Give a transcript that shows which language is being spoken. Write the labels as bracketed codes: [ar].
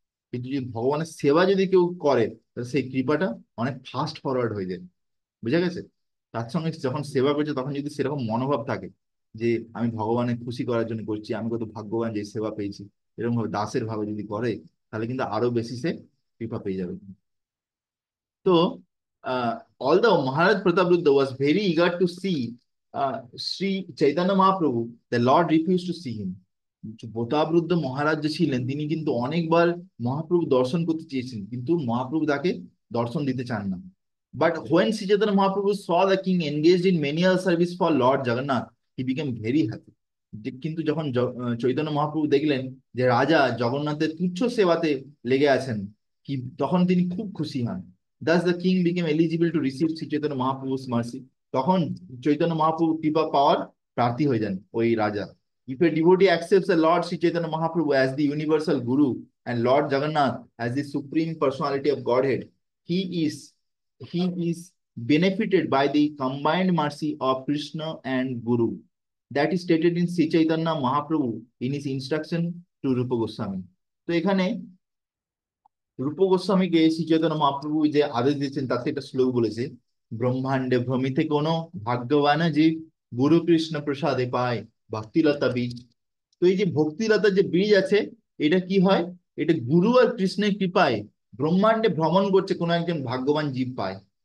[bn] কিন্তু যদি ভগবানের সেবা যদি কেউ করে, তাহলে সেই কৃপাটা অনেক [en] fast forward [bn] হয়ে যায়। বুঝা গেছে? তার সঙ্গে যখন সেবা করছে তখন যদি সেরকম মনোভাব থাকে যে আমি ভগবানের খুশি করার জন্য করছি, আমি কত ভাগ্যবান যে এই সেবা পেয়েছি, এরকম ভাবে দাসের ভাবে যদি করে, তাহলে কিন্তু আরো বেশি সে কৃপা পেয়ে যাবে। [en] So, although Maharaj Prataprudha was very eager to see Sri Chaitanya Mahaprabhu, the Lord refused to see him. [bn] প্রতাপরুদ্ধ মহারাজ যে ছিলেন, তিনি কিন্তু অনেকবার মহাপ্রভু দর্শন করতে চেয়েছেন, কিন্তু মহাপ্রভু তাকে দর্শন দিতে চান না। [en] But when Sri Chaitanya Mahaprabhu saw the king engaged in menial service for Lord Jagannath, he became very happy। [bn] কিন্তু যখন চৈতন্য মহাপ্রভু দেখলেন যে রাজা জগন্নাথের তুচ্ছ সেবাতে লেগে আছেন, কি তখন তিনি খুব খুশি হন। [en] Thus the king became eligible to receive Sri Chaitanya Mahaprabhu's mercy। [bn] তখন চৈতন্য মহাপ্রভু কৃপা পাওয়ার প্রার্থী হয়ে যান ওই রাজা। [en] If a devotee accepts the Lord Sri Chaitanya Mahaprabhu as the universal Guru and Lord Jagannath as the supreme personality of Godhead, he is he is benefited by the combined mercy of Krishna and Guru। That is stated in Sri Chaitanya Mahaprabhu in his instruction to Rupa Goswami। [bn] তো এখানে রূপ গোস্বামীকে শ্রী চৈতন্য মহাপ্রভু যে আদেশ দিয়েছেন, তাতে একটা শ্লোক বলেছে, ব্রহ্মাণ্ডে ভ্রমিতে কোনো ভাগ্যবান জীব গুরু কৃষ্ণ প্রসাদে পায় ভক্তিলতা বীজ। তো এই যে ভক্তিলতার যে বীজ আছে, এটা কি হয়, এটা গুরু আর কৃষ্ণের কৃপায় ব্রহ্মাণ্ডে ভ্রমণ করছে কোনো একজন ভাগ্যবান জীব পায়।